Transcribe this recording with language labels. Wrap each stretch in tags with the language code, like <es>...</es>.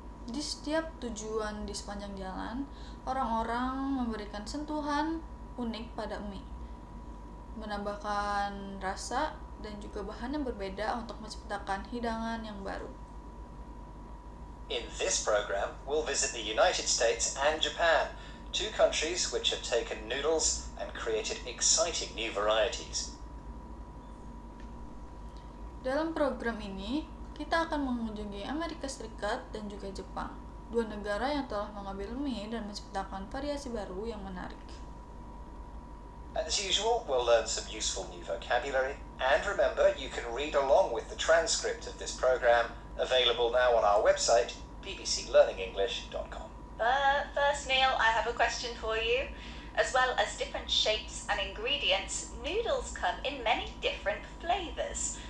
<id>Di setiap tujuan di sepanjang jalan, orang-orang memberikan sentuhan unik pada mie, menambahkan rasa dan juga bahan yang berbeda untuk menciptakan hidangan yang baru.</id> <en>In this program, we'll visit the United States and Japan, two countries which have taken noodles and created exciting new varieties.</en> <id>Dalam program ini, kita akan mengunjungi Amerika Serikat dan juga Jepang, dua negara yang telah mengambil mie dan menciptakan variasi baru yang menarik.</id> <en>As usual, we'll learn some useful new vocabulary, and remember you can read along with the transcript of this program, available now on our website, bbclearningenglish.com. But first, Neil, I have a question for you. As well as different shapes and ingredients, noodles come in many different flavors.</en>